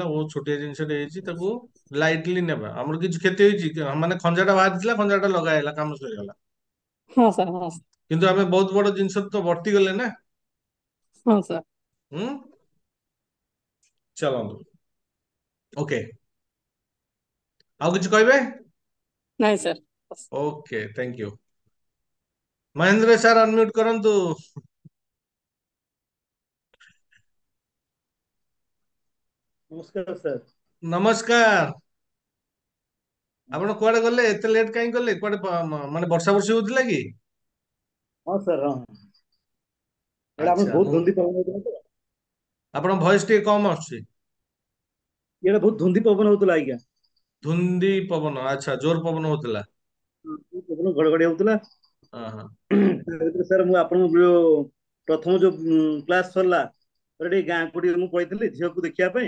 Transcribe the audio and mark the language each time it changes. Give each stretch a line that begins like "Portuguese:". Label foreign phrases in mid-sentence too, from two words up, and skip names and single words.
Odia: ବହୁତ ଛୋଟିଆ ଜିନିଷଟେ ହେଇଛି, ତାକୁ ଲାଇଟଲି ନେବା। ଆମର କିଛି କ୍ଷତି ହେଇଛି, ମାନେ ଖଞ୍ଜାଟା ବାହାରିଥିଲା, ଖଞ୍ଜାଟା ଲଗା ହେଲା, କାମ ସରିଗଲା। ହଁ ସାର୍। ହଁ କିନ୍ତୁ ଆମେ ବହୁତ ବଡ ଜିନିଷ ତ ବର୍ତ୍ତି ଗଲେ ନା। ହଁ ସାର୍। ହୁଁ। चलନ୍ତୁ ओके ଆଉ କିଛି କହିବେ? ନାଇଁ ସାର୍।
English: okay thank you Mahendra sir unmute करंतु
Hindi: नमस्कार सर।
Odia: नमस्कार ଆପଣ କୁଆଡେ ଗଲେ ଏତେ ଲେଟ୍ କାହିଁ କଲେ କୁଆଡେ ମାନେ ବର୍ଷା ବର୍ଷି ହଉଥିଲା କି?
Hindi: हाँ सर हाँ
Odia: ଏଇଟା ଆମର ଆଚ୍ଛା ବହୁତ ମୁଁ ଧୁନ୍ଦି ପବନ ହଉଥିଲା ତ ଆପଣଙ୍କ ଭଏସ ଟିକେ କମ ଆସୁଛି ଇଆଡେ ବହୁତ ଧୁନ୍ଦି ପବନ ହଉଥିଲା ଆଜ୍ଞା। ଧୁନ୍ଦି ପବନ ଆଚ୍ଛା ଜୋର ପବନ ହଉଥିଲା ପବନ ଘଡଘଡି ହଉଥିଲା। ହଁ ହଁ ତା ଭିତରେ ସାର୍ ମୁଁ ଆପଣଙ୍କୁ ଯୋଉ ପ୍ରଥମ ଯୋଉ କ୍ଲାସ ସରିଲା ପରେ ଟିକେ ଗାଁକୁ ଟିକେ ମୁଁ ପଳେଇଥିଲି ଝିଅକୁ ଦେଖିବା ପାଇଁ।